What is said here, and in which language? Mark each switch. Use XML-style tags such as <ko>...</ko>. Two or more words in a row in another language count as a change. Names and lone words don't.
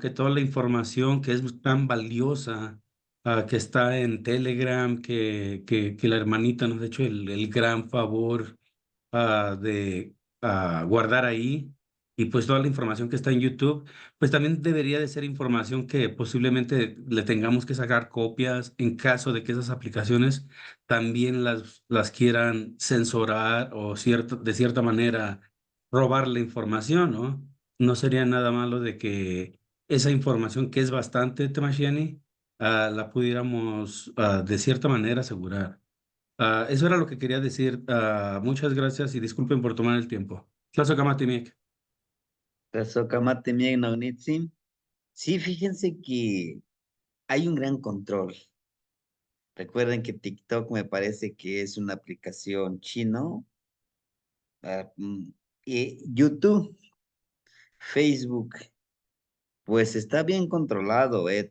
<es>Que toda la información que es tan valiosa, que está en Telegram, que la hermanita nos ha hecho el gran favor de guardar ahí, y pues toda la información que está en YouTube, pues también debería de ser información que posiblemente le tengamos que sacar copias en caso de que esas aplicaciones también las quieran censurar o de cierta manera robar la información, ¿no? No sería nada malo de que esa información, que es bastante, Tamashiani, la pudiéramos de cierta manera asegurar. Eso era lo que quería decir. Muchas gracias y disculpen por tomar el tiempo.</es> <nah>Tlazocamatimiec. Tlazocamate Naunitzin.</nah> <es>Sí, fíjense que hay un gran control. Recuerden que TikTok me parece que es una aplicación chino. ah, mm, y YouTube, Facebook, pues está bien controlado, ¿eh?</es>